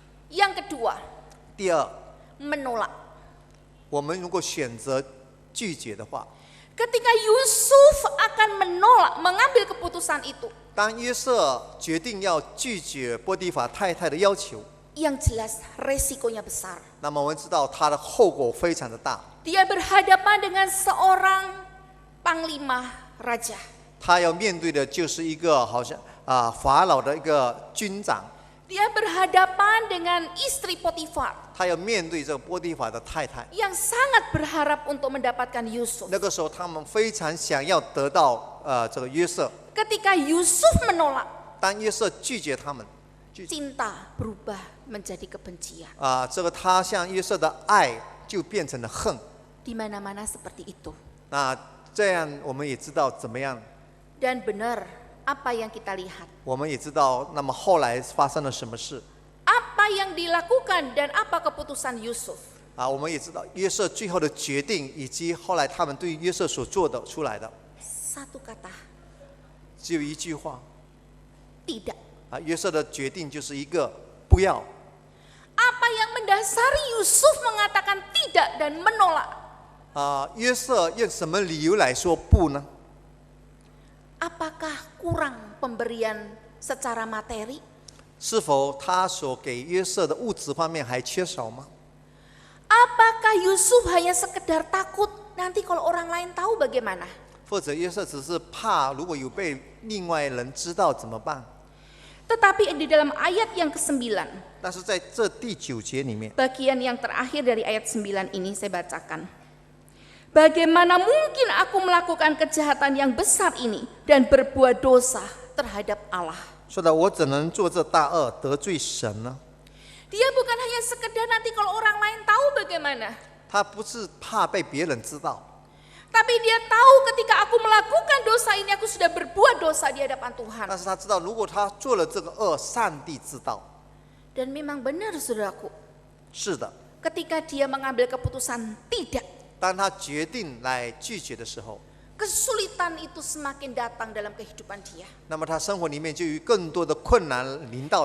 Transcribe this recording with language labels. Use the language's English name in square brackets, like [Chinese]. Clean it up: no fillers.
[Indonesian] Yang kedua, [Chinese] 第二， [Indonesian] menolak. [Chinese] 我们如果选择拒绝的话， [Indonesian] Ketika Yusuf akan menolak, mengambil keputusan itu, [Chinese] 当约瑟决定要拒绝波提法太太的要求， [Indonesian] yang jelas resikonya besar. [Chinese] 那么我们知道他的后果非常的大。 [Indonesian] Dia berhadapan dengan seorang panglima raja. [Chinese] 他要面对的就是一个好像法老的一个军长， [Indonesian] Dia berhadapan dengan istri Potifar [Chinese] 他要面对这个波提法的太太。 [Indonesian] yang sangat berharap untuk mendapatkan Yusuf. [Chinese] 那个时候，他们非常想要得到这个约瑟。 [Indonesian] Ketika Yusuf menolak, [Chinese] 当约瑟拒绝他们， [Indonesian] cinta berubah menjadi kebencian. [Chinese] 这个他向约瑟的爱就变成了恨。 [Indonesian] Di mana-mana seperti itu. [Chinese] 那这样我们也知道怎么样， [Indonesian] Dan benar apa yang kita lihat. [Chinese] 我们也知道，那么后来发生了什么事 [Indonesian] Apa yang dilakukan dan apa keputusan Yusuf. [Chinese] 我们也知道约瑟最后的决定，以及后来他们对约瑟所做的出来的， [Indonesian] Satu kata, [Chinese] 只有一句话 [Indonesian] tidak. [Chinese] 约瑟的决定就是一个不要。 [Indonesian] Apa yang mendasari Yusuf mengatakan tidak dan menolak? [Chinese] 约瑟用什么理由来说不呢？ [Indonesian] Apakah kurang pemberian secara materi? [Chinese] 是否他所给约瑟的物质方面还缺少吗？ [Indonesian] Apakah Yusuf hanya sekedar takut nanti kalau orang lain tahu bagaimana. [Chinese] 或者约瑟只是怕如果有被另外人知道怎么办？ [Indonesian] Tetapi di dalam ayat yang ke-9, [Chinese] 但是在这第9节里面， [Indonesian] bagian yang terakhir dari ayat 9 ini saya bacakan. Bagaimana mungkin aku melakukan kejahatan yang besar ini dan berbuat dosa terhadap Allah? [Chinese] 说的我怎能做这大恶得罪神呢？ [Indonesian] Dia bukan hanya sekedar nanti kalau orang lain tahu bagaimana. [Chinese] 他不是怕被别人知道， [Indonesian] Tapi dia tahu ketika aku melakukan dosa ini aku sudah berbuat dosa di hadapan Tuhan. [Chinese] 但是他知道如果他做了这个恶，上帝知道。 [Indonesian] Dan memang benar saudaraku, [Chinese] 是的， [Indonesian] ketika dia mengambil keputusan tidak, [Chinese] 当他决定来拒绝的时候， [Indonesian] kesulitan itu semakin datang dalam kehidupan dia. [Chinese] 那么他生活里面就有更多的困难临到